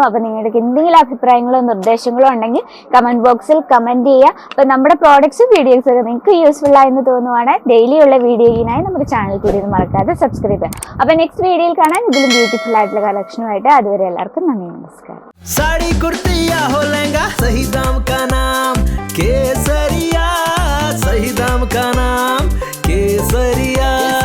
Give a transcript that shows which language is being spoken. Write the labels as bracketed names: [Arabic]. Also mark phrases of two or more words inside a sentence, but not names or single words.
[Malayalam] അപ്പോൾ നിങ്ങൾക്ക് എന്തെങ്കിലും അഭിപ്രായങ്ങളോ നിർദ്ദേശങ്ങളോ ഉണ്ടെങ്കിൽ [English] comment boxil [Malayalam] കമൻറ്റ് ചെയ്യുക. അപ്പോൾ നമ്മുടെ പ്രോഡക്ട്സും വീഡിയോസൊക്കെ നിങ്ങൾക്ക് യൂസ്ഫുൾ ആയെന്ന് തോന്നുവാണ് ഡെയിലി ഉള്ള വീഡിയോയിനായി നമ്മുടെ ചാനൽ കൂടി മറക്കാതെ സബ്സ്ക്രൈബ് ചെയ്യുക. അപ്പോൾ [English] next videoil [Malayalam] കാണാൻ ഇതിലും ബ്യൂട്ടിഫുൾ ആയിട്ടുള്ള കളക്ഷനുമായിട്ട്. അതുവരെ എല്ലാവർക്കും നന്ദി, നമസ്കാരം. [Hindi] साड़ी कुर्ती या हो लहंगा, सही दाम का नाम केसरिया, सही दाम का नाम केसरिया.